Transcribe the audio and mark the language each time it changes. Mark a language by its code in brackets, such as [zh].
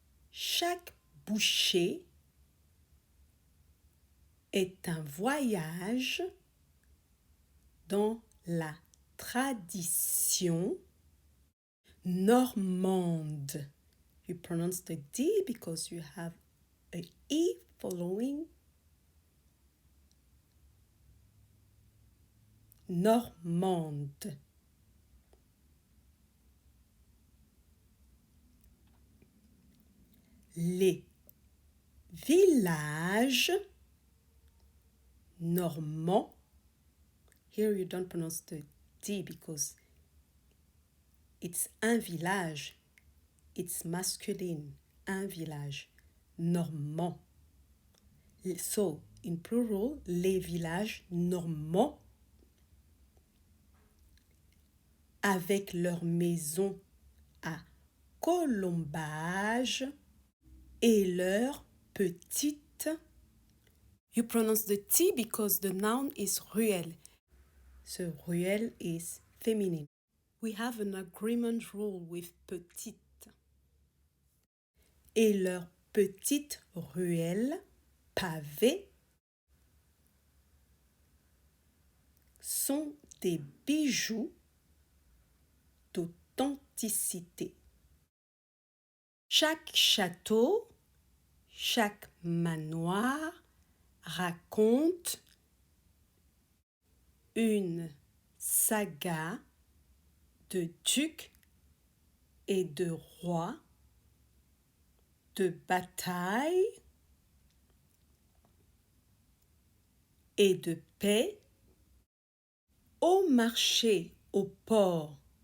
[fr] Chaque bouchée est un voyage dans la tradition normande. [en] You pronounce the D because you have a E following. [fr] Normande. Les villages normands. [en] Here you don't pronounce the D because it's [fr] un village. [en] It's masculine. [fr] Un village. Normand. [en] So, in plural, [fr] les villages normands avec leurs maisons à colombage et leurs petites. [en] You pronounce the T because the noun is ruelle. So ruelle is feminine. We have an agreement rule with petite. [fr] Et leurs petites ruelles pavées sont des bijoux d'authenticité. Chaque château, chaque manoir raconte une saga de ducs et de rois, de batailles et de paix, au marché, au port,